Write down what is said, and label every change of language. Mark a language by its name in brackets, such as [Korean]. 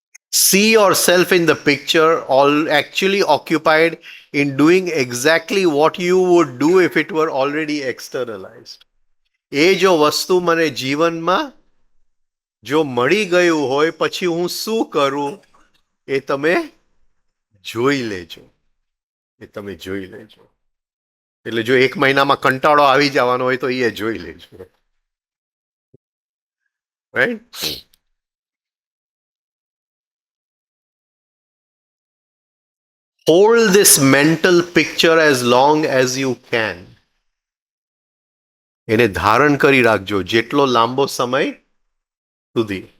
[English] See yourself in the picture, all actually occupied in doing exactly what you would do if it were already externalized. [Gujarati] એ જો વસ્તુ મને જીવનમાં જો મળી ગયું હોય પછી હું શું કરું એ તમે જોઈ લેજો. એ તમે જોઈ લેજો. એટલે જો એક મહિનામાં કંટાળો આવી જવાનો હોય તો એ જોઈ લેજો, right. [English] Hold this mental picture as long as you can. [Gujarati] એને ધારણ કરી રાખજો જેટલો લાંબો સમય સુધી.